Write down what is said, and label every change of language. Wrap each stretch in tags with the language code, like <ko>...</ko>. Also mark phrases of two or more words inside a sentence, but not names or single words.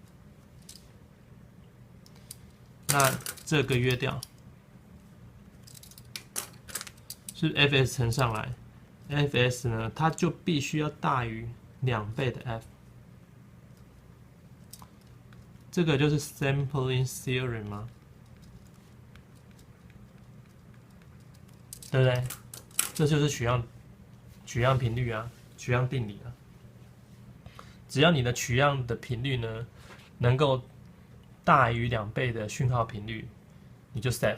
<zh>那這個約掉，是 fs 乘上來 ，fs 呢，它就必須要大於2倍的 f。這個就是</zh> <en>sampling theorem</en> <zh>嗎？對不對？這就是取樣頻率啊，取樣定理啊。只要你的取樣的頻率呢，能夠大於2倍的讯號頻率，你就 safe。</zh>